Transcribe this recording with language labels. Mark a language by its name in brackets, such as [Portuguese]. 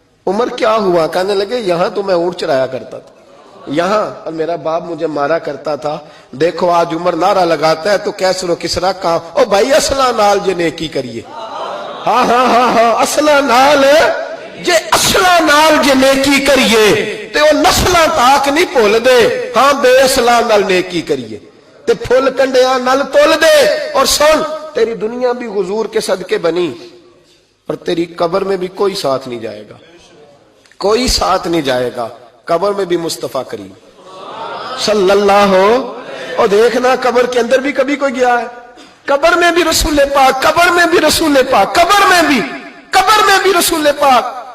[Urdu] عمر کیا ہوا؟ کہنے لگے یہاں تو میں اونٹ چرایا کرتا تھا، یہاں اور میرا باپ مجھے مارا کرتا تھا، دیکھو آج عمر نعرہ لگاتا ہے تو کیسر و کسرا کہاں، [Punjabi] او بھائی اصلہ نال جے نیکی کریے، [Urdu] ہاں اصلہ نال جے اصلہ نال جے نیکی کریے [Punjabi] تے وہ نسلاں تاک نہیں بھول دے ہاں بے اصلاں نال نیکی کریے تے پھل کنڈیاں نال تول دے. [Urdu] اور سن تیری دنیا بھی حضور کے صدقے بنی اور تیری قبر میں بھی کوئی ساتھ نہیں جائے گا, کوئی ساتھ نہیں جائے گا. قبر میں بھی مصطفیٰ کریم صلی اللہ ہو. اور دیکھنا قبر کے اندر بھی کبھی کوئی گیا ہے؟ قبر میں بھی رسول پاک, قبر میں بھی رسول پاک, قبر میں بھی رسول پاک.